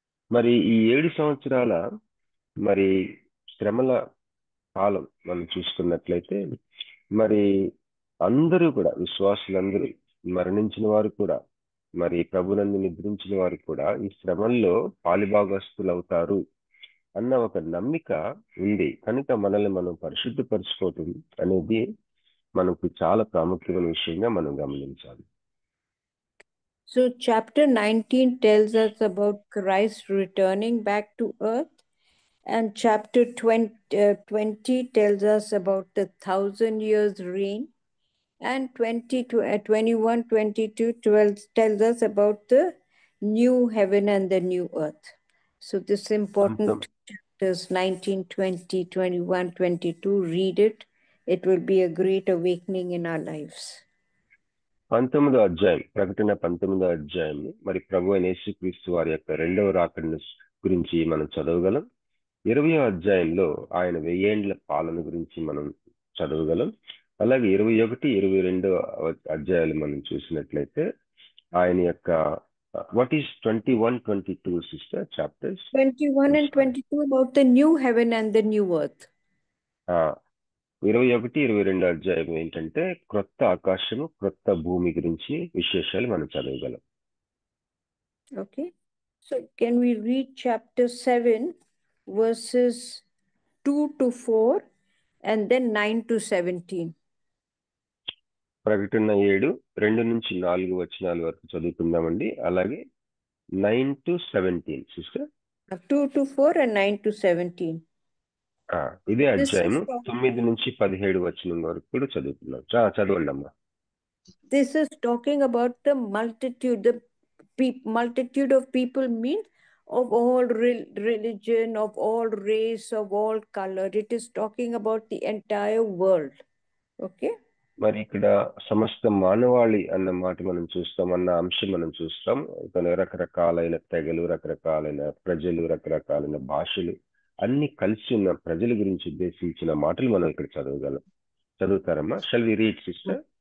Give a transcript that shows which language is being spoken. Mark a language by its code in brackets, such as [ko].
[te] మరి ఈ 7 సంవత్సరాల మరి శ్రమల కాలం మనం చూసుకున్నట్లయితే, మరి అందరూ కూడా, విశ్వాసులందరూ, మరణించిన వారు కూడా, మరి ప్రభునందు నిద్రించిన వారు కూడా ఈ శ్రమల్లో పాలిభాగస్తులు అవుతారు అన్న ఒక నమ్మిక ఉంది. కనుక మనల్ని మనం పరిశుద్ధపరచుకోవటం అనేది మనకు చాలా ప్రాముఖ్యమైన విషయంగా మనం గమనించాలి. [en] So chapter 19 tells us about Christ returning back to earth, and chapter 20 tells us about the 1,000 years reign, and 21, 22 tells us about the new heaven and the new earth. So this important chapters 19, 20, 21, 22, read it. It will be a great awakening in our lives. [te] 19వ అధ్యాయం, ప్రకటన 19వ అధ్యాయం మరి ప్రభు అయిన యేసుక్రీస్తు వారి యొక్క 2వ రాకడ గురించి మనం చదవగలం. 20వ అధ్యాయంలో ఆయన 1000 ఏండ్ల పాలన గురించి మనం చదవగలం. అలాగే 21, 22 అధ్యాయాలు మనం చూసినట్లయితే ఆయన యొక్క [en] what is 21, 22 sister chapters? 21 and 22 about the new heaven and the new earth. [te] 21, 22 అధ్యాయం ఏంటంటే క్రొత్త ఆకాశము, క్రొత్త భూమి గురించి విశేషాలు మనం చదవగలం. [en] Okay, so can we read chapter 7 verses 2 to 4 and then 9 to 17? [te] ప్రకటన 7, 2 నుంచి 4 వచనాల వరకు చదువుకుందామండి. అలాగే 9 to 17 sister. [en] 2 to 4 and 9 to 17. [te] ఇదే అధ్యాయం 9 నుంచి 17 వచనం వరకు కూడా చదువుతున్నాం. చదవండి అమ్మా. [en] This is talking about the multitude. The multitude of people means of all religion, of all race, of all color. It is talking about the entire world. Okay. [te] మరి ఇక్కడ సమస్త మానవాళి అన్న మాట మనం చూస్తాం, అన్న అంశం మనం చూస్తాం. రకరకాలైన తెగలు, రకరకాలైన ప్రజలు, రకరకాలైన భాషలు అన్ని కలిసి ఉన్న ప్రజల గురించి ఉద్దేశించిన మాటలు మనం ఇక్కడ చదవగలం. చదువుతారమ్మా? [en] Shall we read sister?